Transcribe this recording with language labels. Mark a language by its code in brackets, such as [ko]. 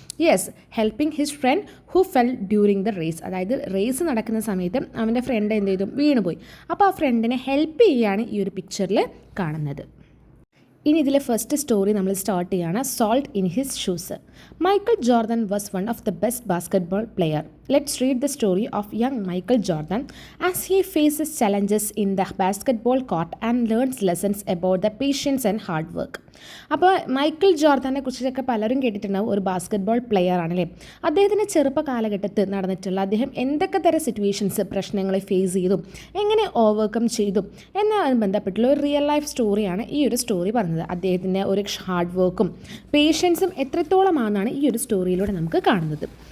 [en] Yes, helping his friend who fell during the race. [ml] അതായത് raise നടക്കുന്ന സമയത്ത് അവൻ്റെ ഫ്രണ്ട് എന്ത് ചെയ്തു? വീണുപോയി. അപ്പോൾ ആ ഫ്രണ്ടിനെ ഹെൽപ്പ് ചെയ്യുകയാണ് ഈ ഒരു പിക്ചറിൽ കാണുന്നത്. ഇനി ഇതിലെ ഫസ്റ്റ് സ്റ്റോറി നമ്മൾ സ്റ്റാർട്ട് ചെയ്യുകയാണ്. [en] Salt in his shoes. Michael Jordan was one of the best basketball player. Let's read the story of young Michael Jordan as he faces challenges in the basketball court and learns lessons about the patience and hard work. [ml] അപ്പോൾ Michael ജോർദാനെ കുറിച്ചൊക്കെ പലരും കേട്ടിട്ടുണ്ടാവും. ഒരു basketball player ആണല്ലേ. അദ്ദേഹത്തിൻ്റെ ചെറുപ്പ കാലഘട്ടത്തിൽ നടന്നിട്ടുള്ള അദ്ദേഹം എന്തൊക്കെ തരം സിറ്റുവേഷൻസ്, പ്രശ്നങ്ങളെ ഫേസ് ചെയ്തു, എങ്ങനെ ഓവർകം ചെയ്തു എന്നതുമായി ബന്ധപ്പെട്ടുള്ള ഒരു റിയൽ ലൈഫ് സ്റ്റോറിയാണ് ഈ ഒരു സ്റ്റോറി പറഞ്ഞത്. അദ്ദേഹത്തിൻ്റെ ഒരു ഹാർഡ് വർക്കും പേഷ്യൻസും എത്രത്തോളമാണെന്നാണ് ഈ ഒരു സ്റ്റോറിയിലൂടെ നമുക്ക് കാണുന്നത്.